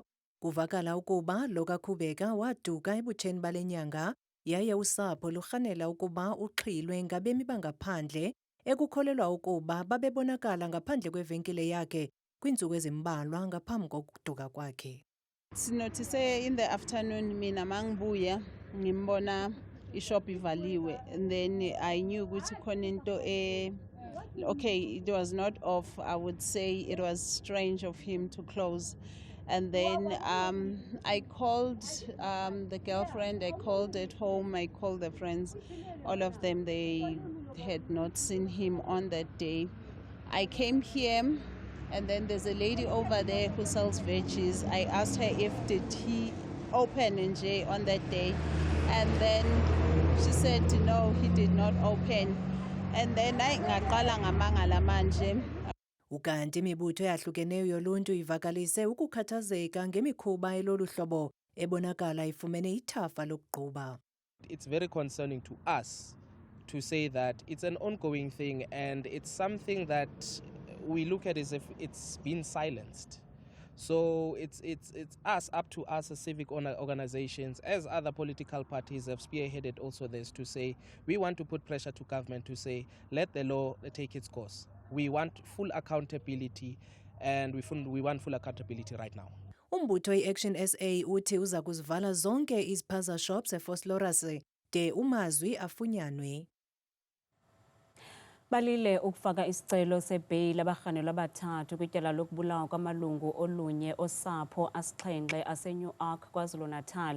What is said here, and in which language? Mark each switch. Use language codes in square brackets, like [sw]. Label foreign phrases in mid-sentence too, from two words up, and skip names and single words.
[xh] Kuvakala ukuba lo kaKhubeka waduka ebutsheni bale nyanga yaye usapho lurhanela ukuba uxhilwe ngabemi bangaphandle ekukholelwa ukuba babebonakala ngaphandle kwevenkile yakhe kwiintsuku ezimbalwa ngaphambi kokuduka kwakhe. [zu] Sinothise [en] in the afternoon [zu] mina mangibuya ngimbona ishop ivaliwe, [en] and then I knew [zu] ukuthi khona into [en] okay, it was not off. I would say it was strange of him to close. And then I called the girlfriend, I called at home, I called the friends. All of them, they had not seen him on that day. I came here, and then there's a lady over there who sells veggies. I asked her did he open NJ on that day? And then she said, no, he did not open. And then I [zu] ngaqala ngamangala manje. [xh] Ukanti imibutho eyahlukeneyo yoluntu ivakalise ukukhathazeka ngemikhuba elolu hlobo ebonakala ifumene ithafa lokugquba. [en] It's very concerning to us to say that it's an ongoing thing, and it's something that we look at as if it's been silenced. So it's up to us as civic organizations, as other political parties have spearheaded also this, to say we want to put pressure to government to say let the law take its course. We want full accountability, and we want full accountability right now. [xh] Umbutho iAction SA uthi uza kuzivala zonke iziphaza shops eVosloorus de uMazwi afunyanwe. Balile ukufaka isicelo sebheyili abarhanelwa abathathu kwityala lokubulawa kwamalungu olunye osapho asixhenxe aseNew Ark KwaZulu-Natal.